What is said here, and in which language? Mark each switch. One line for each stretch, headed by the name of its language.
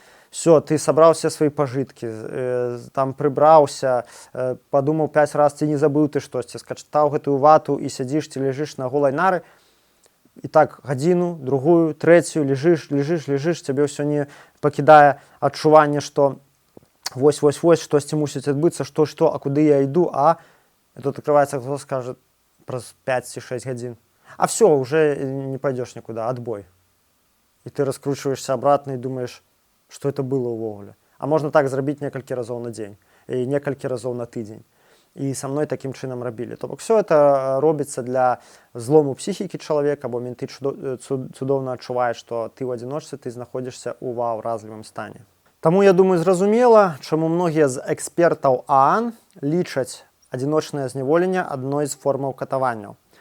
Belarusian: Все, ты сабраў все свае пажыткі, там прыбраўся, падумаў 5 раз, ці не забыў ты штосьці, скачтаў гэтую вату і сядзіш ці ляжыш на голай нары, і так гадзіну, другую, трэцюю, лежыш, цябе ўсё не пакідае адчуванне, што вось, штосьці мусіць адбыцца, што, а куды я іду, а тут открываецца, хто скажа праз 5 ці 6 гадзін.
Russian: А все, уже не пойдешь никуда, отбой. И ты раскручиваешься обратно и думаешь, что это было увогуле.
Belarusian: А можно так зрабіць некалькі разоў на дзень і некалькі разоў на тыдзень. І са мной такім чынам рабілі. То бок все это робіцца для злому псіхікі чалавека, бо менты цудоўна адчуваюць, што ты ў адзіночцы, ты знаходзішся ў ваўразлівым стане. Таму, я думаю, зразумела, чаму многія з экспертаў ААН лічаць адзіночнае зняволенне адной з формаў катаванняў.